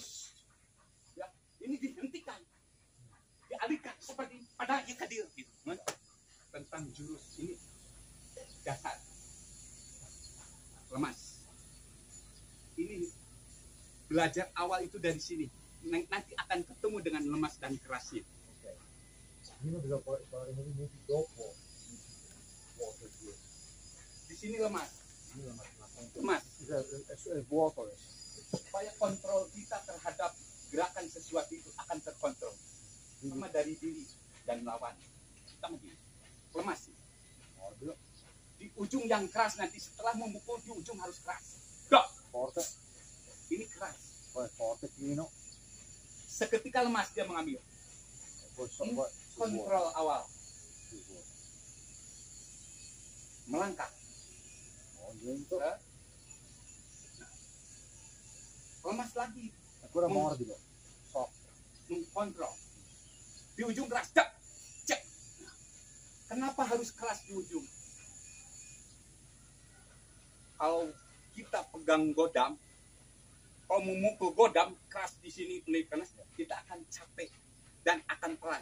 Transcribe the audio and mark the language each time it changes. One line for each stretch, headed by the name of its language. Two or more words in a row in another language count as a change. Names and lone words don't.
Indonesian: Ya, ini dihentikan, dialihkan seperti pada Ikadir gitu. Tentang jurus ini dasar lemas. Ini belajar awal itu dari sini. Nanti akan ketemu dengan lemas dan kerasnya. Ok.
Italian: Prima bisogna fare i movimenti dopo vuoto più.
Indonesian: Di sini lemas.
Italian: Prima
Indonesian: Lemas.
Italian: è vuoto adesso.
Indonesian: Supaya kontrol kita terhadap gerakan sesuatu itu akan terkontrol. Sama dari diri dan lawan. Kita begini. Lemas.
Italian: Morbido,
Indonesian: Di ujung yang keras nanti setelah memukul di ujung harus keras. Gak.
Italian: forte,
Indonesian: Ini keras.
Italian: poi forte, pieno,
Indonesian: Seketika lemas dia mengambil.
Italian: e poi
Indonesian: Ini
Italian: vuoto.
Indonesian: kontrol awal.
Italian: Più vuoto.
Indonesian: Melangkah.
Italian: Ho lento,
Indonesian: Lemas lagi.
Italian: ancora morbido, soft.
Indonesian: Mengkontrol. Di ujung keras. Cek. Cek. Kenapa harus keras di ujung? Kalau kita pegang godam, kalau memukul godam keras di sini, kita akan capek dan akan pelan.